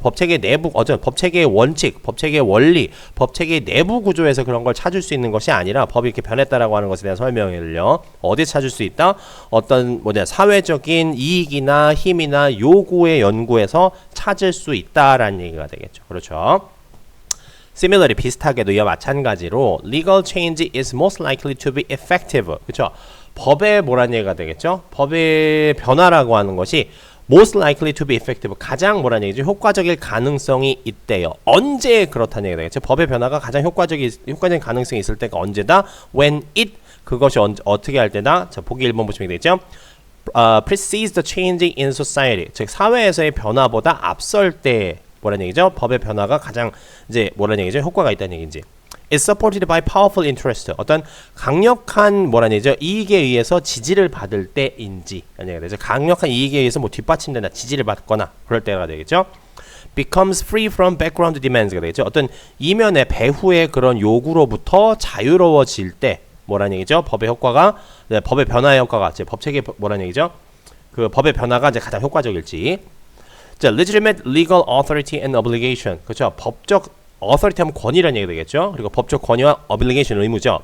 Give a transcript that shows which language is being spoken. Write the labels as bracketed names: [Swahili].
[Korean] 법 체계 내부 어떤 법 체계의 원칙, 법 체계의 원리, 법 체계의 내부 구조에서 그런 걸 찾을 수 있는 것이 아니라 법이 이렇게 변했다라고 하는 것에 대한 설명을요. 어디 찾을 수 있다? 어떤 사회적인 이익이나 힘이나 요구의 연구에서 찾을 수 있다라는 얘기가 되겠죠. 그렇죠. [English] Similarly, [Korean] 비슷하게도 이와 마찬가지로 [English] legal change is most likely to be effective. [Korean] 그렇죠? 법의 뭐라는 얘기가 되겠죠? 법의 변화라고 하는 것이 [English] most likely to be effective. [Korean] 가장 뭐라는 얘기죠? 효과적일 가능성이 있대요. 언제 그렇다는 얘기가 되겠죠? 법의 변화가 가장 효과적인 가능성이 있을 때가 언제다? [English] When it [Korean] 그것이 어떻게 할 때다? 자, 보기 1번 보시면 되겠죠? [English] precedes the change in society. [Korean] 즉 사회에서의 변화보다 앞설 때 뭐라는 얘기죠? 법의 변화가 가장 이제 뭐라는 얘기죠? 효과가 있다는 얘기인지. [English] Is supported by powerful interest. [Korean] 어떤 강력한 뭐라는 얘기죠? 이익에 의해서 지지를 받을 때인지. 아니 그래서 강력한 이익에 의해서 뭐 뒷받침되나 지지를 받거나 그럴 때가 되겠죠. [English] Becomes free from background demands가 되겠죠. [Korean] 어떤 이면의 배후의 그런 요구로부터 자유로워질 때 뭐라는 얘기죠? 법의 효과가 법의 변화의 효과가 법 체계 뭐라는 얘기죠? 그 법의 변화가 이제 가장 효과적일지. [English] 자, legitimate legal authority and obligation. 그렇죠. [Korean] 법적 authority 하면 권위라는 얘기 되겠죠. 그리고 법적 권위와 obligation 의무죠.